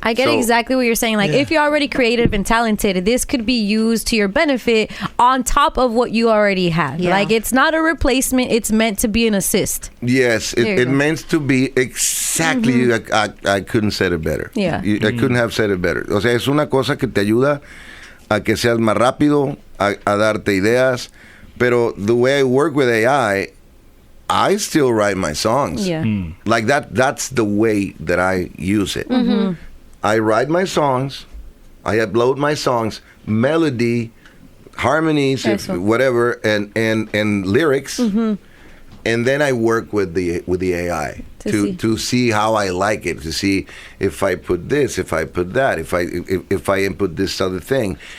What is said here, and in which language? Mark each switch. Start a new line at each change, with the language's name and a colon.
English: I get exactly what you're saying. Like, if you're already creative and talented, this could be used to your benefit on top of what you already have. Like, it's not a replacement. It's meant to be an assist. Yes, it meant to be exactly. I couldn't say it better. Yeah. I couldn't have said it better.
Spanish: O sea, es una cosa que te ayuda a que seas más rápido, a darte ideas.
English: Pero the way I work with AI, I still write my songs. Like that's the way that I use it. I write my songs, I upload my songs, melody, harmonies, whatever, and lyrics, and then I work with the AI to see how I like it, to see if I put this, if I put that, if I input this other thing.